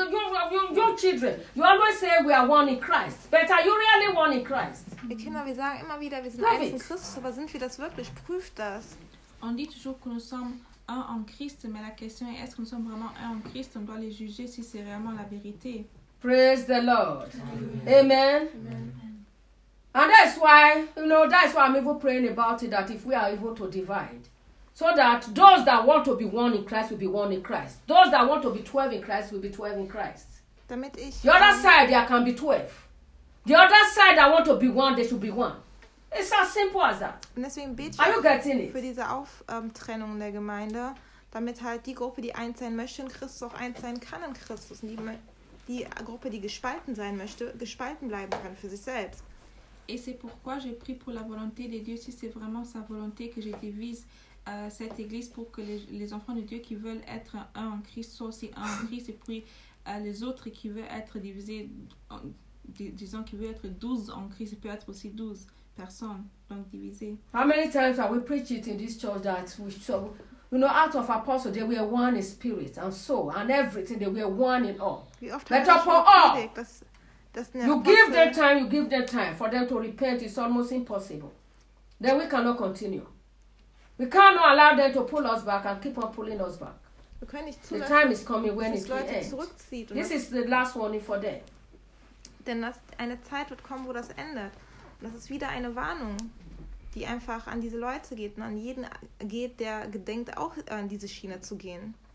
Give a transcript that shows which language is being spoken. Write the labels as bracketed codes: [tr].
[en] Well, your children, you always say we are one in Christ. But are you really one in Christ? [de] Die Kinder, wir sagen immer wieder, wir sind eins in Christus, aber sind wir das wirklich? Prüf das. [fr] On dit toujours que nous sommes un en Christ, mais la question est, est-ce que nous sommes vraiment un en Christ? On doit les juger si c'est vraiment la vérité. [en] Praise the Lord. Amen. Amen. And that's why, you know, that's why I'm even praying about it, that if we are able to divide, so that those that want to be one in Christ will be one in Christ. Those that want to be 12 in Christ will be 12 in Christ. [de] Damit ich [en] the other side, there can be 12. The other side that want to be one, they should be one. It's as simple as that. [de] Und deswegen bete [en] are you getting it? [de] Für diese Auftrennung der Gemeinde, damit halt die Gruppe, die eins sein möchte in Christus, auch eins sein kann in Christus. Und die Gruppe, die gespalten sein möchte, gespalten bleiben kann für sich selbst. [fr] Et c'est pourquoi j'ai prié pour la volonté de Dieu, si c'est vraiment sa volonté que je divise cette église pour que les enfants de Dieu qui veulent être un en Christ soient aussi un en Christ, et puis les autres qui veulent être divisés, disons qu'ils veulent être 12 en Christ, peut être aussi 12 personnes, donc divisées. [en] How many times have we preached it in this church that we show, you know, out of apostles, they were one in spirit and soul and everything, they were one in all. Let us for all. You give them time, you give them time. For them to repent is almost impossible. Then we cannot continue. We cannot allow them to pull us back and keep on pulling us back. The time is coming when it will end. This is the last warning for them. [de] Denn das, eine Zeit wird kommen, wo das endet. Das ist wieder eine Warnung, die einfach an diese Leute geht und an jeden geht, der gedenkt, auch an diese Schiene zu gehen.